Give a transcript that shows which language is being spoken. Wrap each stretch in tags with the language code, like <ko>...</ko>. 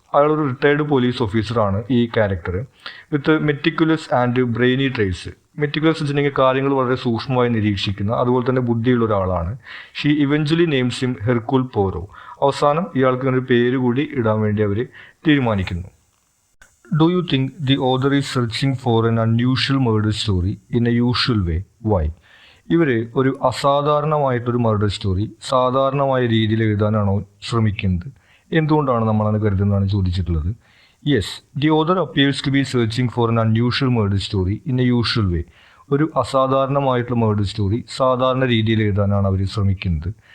<ml>അയാളൊരു retired police ഓഫീസറാണ് ഈ character.</ml> <en>With meticulous and brainy traits.</en> <ml>Meticulous വെച്ചിട്ടുണ്ടെങ്കിൽ കാര്യങ്ങൾ വളരെ സൂക്ഷ്മമായി നിരീക്ഷിക്കുന്ന അതുപോലെ തന്നെ ബുദ്ധിയുള്ള ഒരാളാണ്.</ml> <en>She eventually names him Hercule Poirot.</en> <ml>അവസാനം ഇയാൾക്ക് ഒരു പേര് കൂടി ഇടാൻ വേണ്ടി അവർ തീരുമാനിക്കുന്നു.</ml> <en>Do you think the author is searching for an unusual murder story in a usual way? Why?</en> <ml>ഇവർ ഒരു അസാധാരണമായിട്ടൊരു മർഡർ സ്റ്റോറി സാധാരണമായ രീതിയിൽ എഴുതാനാണോ ശ്രമിക്കുന്നത്? എന്തുകൊണ്ടാണ് നമ്മളത് കരുതുന്നതാണ് ചോദിച്ചിട്ടുള്ളത്.</ml> <en>Yes, the author appears to be searching for an unusual murder story in a usual way.</en> <ml>ഒരു അസാധാരണമായിട്ടുള്ള murder story സാധാരണ രീതിയിൽ എഴുതാനാണ് അവർ ശ്രമിക്കുന്നത്.</ml>